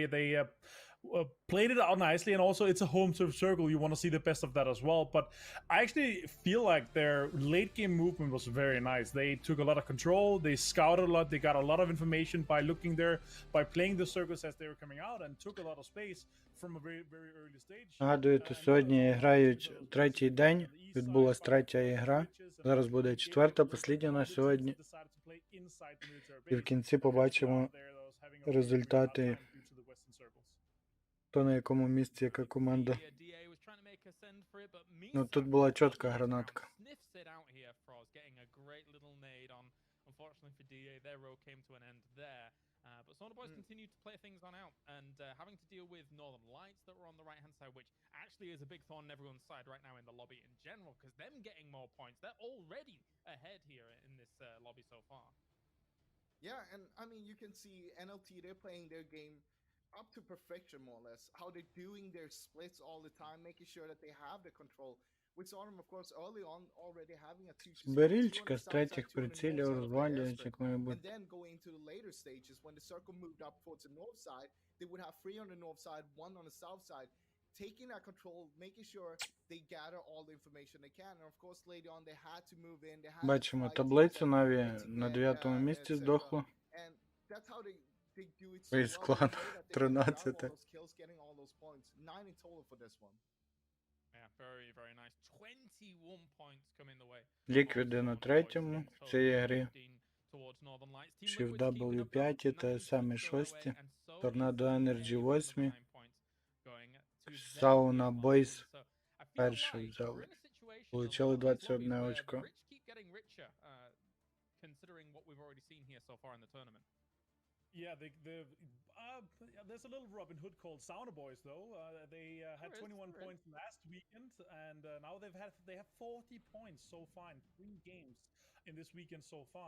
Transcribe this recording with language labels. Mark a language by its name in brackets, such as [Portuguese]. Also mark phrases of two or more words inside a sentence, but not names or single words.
[English] They played it out nicely, and also it's a home serve circle. You want to see the best of that as well. But I actually feel like their late game movement was very nice. They took a lot of control, they scouted a lot, they got a lot of information by looking there, by playing the circles as they were coming out, and took a lot of space from a very, very early stage. [Ukrainian] Нагадую, то сьогодні грають третій день, відбулась третя ігра. Зараз буде четверта, послідня на сьогодні. І в кінці побачимо результати, хто на якому місці, яка команда. Ну, тут була чітка гранатка. [English] Unfortunately for DA, their row came to an end there. But Sonar Boys continued to play things on out, and having to deal with Northern Lights that were on the right-hand side, which actually is a big thorn in everyone's side right now in the lobby in general, because them getting more points, they're already ahead here in this lobby so far. Yeah, and I mean, you can see NLT, they're playing their game up to perfection, more or less. How they're doing their splits all the time, making sure that they have the control. We saw them, of course, early on already having a 2-2. [Ukrainian] Берільчика з третіх прицілів розвалюють, як має бути. [English] And then going into the later stages, when the circle moved up towards the north side, they would have 3 on the north side, 1 on the south side, taking that control, making sure they gather all the information they can. And of course, later on, they had to move in. They had [Ukrainian] Бачимо таблицю, Наві на 9-му місці здохло. [English] And that's how they do it so [Ukrainian] Весь [English] well. [Ukrainian] клан [English] They got all 13. those kills, getting all those points. 9 in total for this one. Yeah, very, very nice. 21 points coming the way. [Ukrainian] Ліквіди на третьому в цій грі. Shift W5, TSM 6, Tornado Energy 8, Sauna Boys перший взяли. [Russian] Получили 21 очко. [English] Considering what we've already seen here so far in the tournament. Yeah, there's a little Robin Hood called Sauna Boys though. They had 21 points last weekend, and now they have 40 points so far in 3 games in this weekend so far.